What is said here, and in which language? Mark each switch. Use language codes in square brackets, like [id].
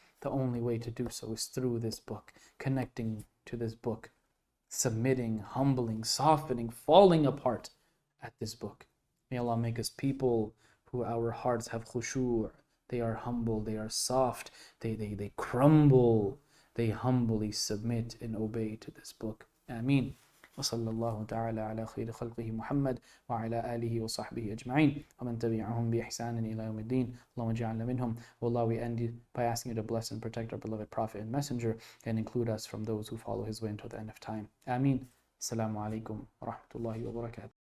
[en] The only way to do so is through this book, connecting to this book, submitting, humbling, softening, falling apart at this book. May Allah make us people who our hearts have khushu', they are humble, they are soft, they crumble, they humbly submit and obey to this book. Ameen. [ar] وصلى الله تعالى على خير خلقه محمد وعلى آله وصحبه أجمعين ومن تبعهم بإحسان إلى يوم الدين اللهم اجعلنا منهم. [en] Allah, we end by asking you to bless and protect our beloved Prophet and Messenger and include us from those who follow his way until the end of time. Ameen. [ar] Assalamu alaikum wa rahmatullahi wa barakatuh.